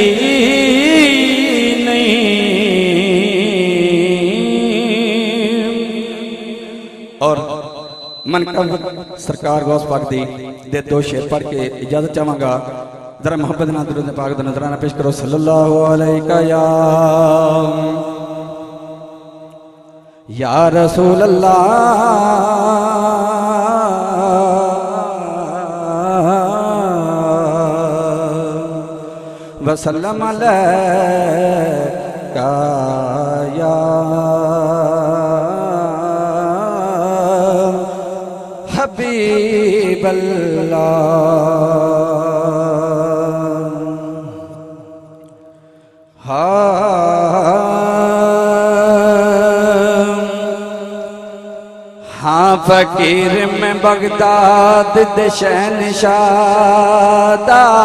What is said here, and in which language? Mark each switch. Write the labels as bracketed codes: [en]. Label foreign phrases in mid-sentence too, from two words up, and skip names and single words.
[pa] اور من کا سرکار غوث پاک دی دے دو شعر پڑھ کے اجازت چاہوں گا. ذرا محبت نہ درود پاک دا نذرانہ پیش کرو. [ar] صلى الله عليك يا رسول الله وسلم عليك يا حبيب الله. [pa] ہاں فقیر میں بغداد دے شہنشاہ دا